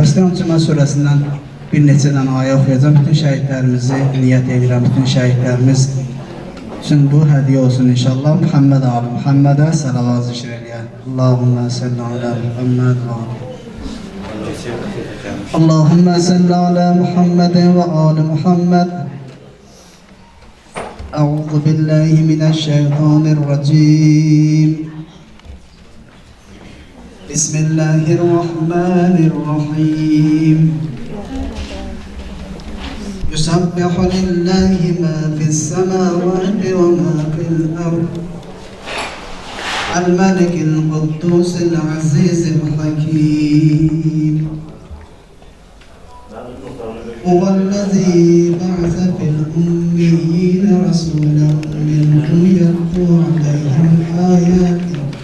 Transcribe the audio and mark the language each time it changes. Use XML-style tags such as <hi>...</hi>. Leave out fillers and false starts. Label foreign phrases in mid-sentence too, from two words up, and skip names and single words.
<az>İstəyirəm Cümə surəsindən bir neçə dənə ayə oxuyacağım. Bütün şəhidlərimizi niyyət edirəm, bütün şəhidlərimiz üçün bu hədiyyə olsun inşallah. Muhammed Ali Muhammedə salavat zikr eləyək.</az> <ar>اللهم صل على محمد وآل. اللهم صل على محمد وآل محمد. أعوذ بالله من الشيطان الرجيم. بسم الله الرحمن الرحيم. يسبح لله ما في السماوات وما في الأرض الملك القدوس العزيز الحكيم هو الذي بعث في الأميين رسولا منهم يتلو عليهم آياته</ar>